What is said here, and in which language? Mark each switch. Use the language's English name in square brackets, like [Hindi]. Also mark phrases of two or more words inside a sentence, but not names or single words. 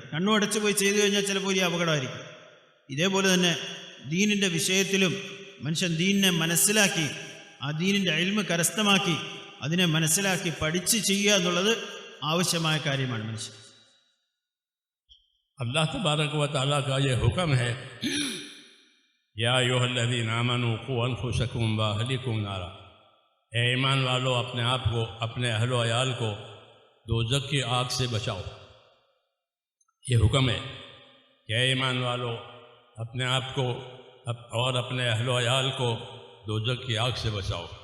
[Malayalam] കണ്ണു അടച്ചു പോയി ചെയ്തു കഴിഞ്ഞാൽ ചിലപ്പോൾ വലിയ അപകടമായിരിക്കും. ഇതേപോലെ തന്നെ ദീനിൻ്റെ വിഷയത്തിലും മനുഷ്യൻ ദീനിനെ മനസ്സിലാക്കി, ആ ദീനിൻ്റെ ഇൽമ് കരസ്ഥമാക്കി, അതിനെ മനസ്സിലാക്കി പഠിച്ച് ചെയ്യുക എന്നുള്ളത് ആവശ്യമായ കാര്യമാണ് മനുഷ്യൻ. [Urdu] اللہ تبارک و تعالیٰ کا یہ حکم ہے، [Arabic] یا ایھا الذین آمنوا قوا انفسکم واہلیکم نارا، [Urdu] اے ایمان والو اپنے آپ کو، اپنے اہل و عیال کو دوزخ کی آگ سے بچاؤ۔ یہ حکم ہے کہ اے ایمان والو اپنے آپ کو اور اپنے اہل و عیال کو دوزخ کی آگ سے بچاؤ۔